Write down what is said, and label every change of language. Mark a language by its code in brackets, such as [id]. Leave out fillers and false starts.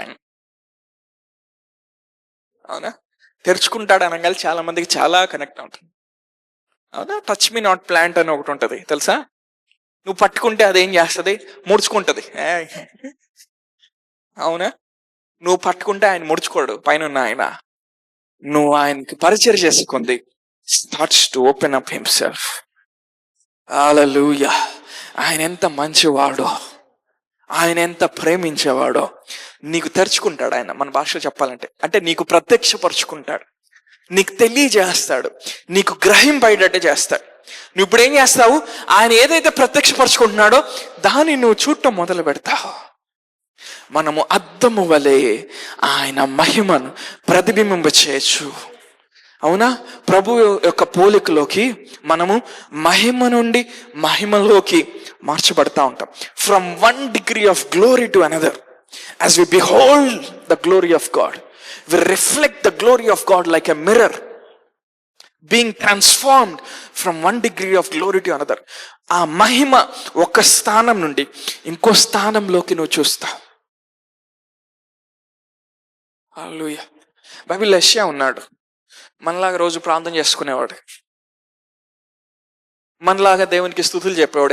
[te] ఆయన అవునా, తెరుచుకుంటాడు అనగానే చాలా మందికి చాలా కనెక్ట్ అవుతుంది. అవునా, టచ్ మీ నాట్ ప్లాంట్ అని ఒకటి ఉంటుంది తెలుసా. నువ్వు పట్టుకుంటే అదేం చేస్తుంది, ముడుచుకుంటుంది. అవునా, నువ్వు పట్టుకుంటే ఆయన ముడుచుకోడు, పైన ఆయన. నువ్వు ఆయనకి పరిచయం చేసుకుంది [en] starts to open up himself. [te] హల్లెలూయా. ఆయన ఎంత మంచివాడో, ఆయన ఎంత ప్రేమించేవాడో నీకు తెరుచుకుంటాడు. ఆయన మన భాషలో చెప్పాలంటే అంటే నీకు ప్రత్యక్షపరుచుకుంటాడు, నీకు తెలియజేస్తాడు, నీకు గ్రహింపయ్యేటట్టు చేస్తాడు. నువ్వు ఇప్పుడు ఏం చేస్తావు, ఆయన ఏదైతే ప్రత్యక్షపరుచుకుంటున్నాడో దాన్ని నువ్వు చూడటం మొదలు పెడతావు. మనము అద్దము వలె ఆయన మహిమను ప్రతిబింబింప చేయొచ్చు. అవునా, ప్రభు యొక్క పోలికలోకి మనము మహిమ నుండి మహిమలోకి మార్చబడతా ఉంటాం. [en] From 1 degree of glory to another. As we behold the glory of God, we reflect the glory of God like a mirror, being transformed from 1 degree of glory to another. [te] ఆ మహిమ ఒక స్థానం నుండి ఇంకో స్థానంలోకి నువ్వు చూస్తావు. హల్లెలూయా. బైబిల్లో యెషయా ఉన్నాడు, మనలాగా రోజు ప్రార్థన చేసుకునేవాడు, మనలాగా దేవునికి స్తుతులు చెప్పేవాడు.